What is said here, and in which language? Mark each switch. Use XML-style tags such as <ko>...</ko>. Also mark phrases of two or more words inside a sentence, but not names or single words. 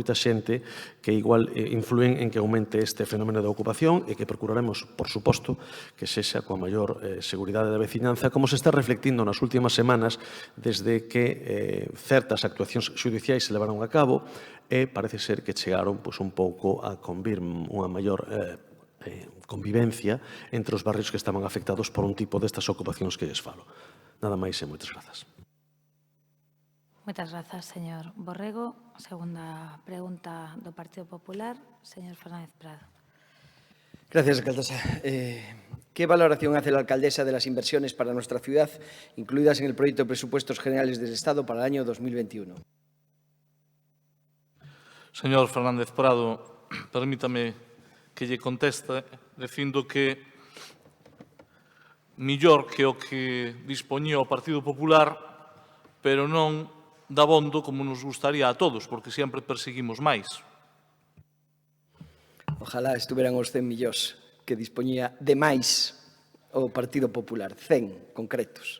<gl>moita xente que igual influen en que aumente este fenómeno de ocupación e que procuraremos, por suposto, que sexa coa maior seguridade da veciñanza, como se está reflectindo nas últimas semanas desde que certas actuacións xudiciais se levaron a cabo e parece ser que chegaron un pouco a convir unha maior convivencia entre os barrios que estaban afectados por un tipo destas ocupacións que lles falo. Nada máis e moitas grazas. Moitas grazas, señor Borrego. Segunda pregunta do Partido Popular, señor Fernández Prado.</gl> <es>Gracias, alcaldesa. ¿Qué valoración hace la alcaldesa de las inversiones para nuestra ciudad, incluidas en el proyecto de presupuestos generales del Estado para el año 2021?</es> <gl>Señor Fernández Prado, permítame que lle conteste dicindo que millor que o que dispoñía o Partido Popular, pero non dabondo como nos gustaría a todos, porque sempre perseguimos máis. Ojalá estuveran os 100 millóns que dispoñía de máis o Partido Popular, 100 concretos.</gl>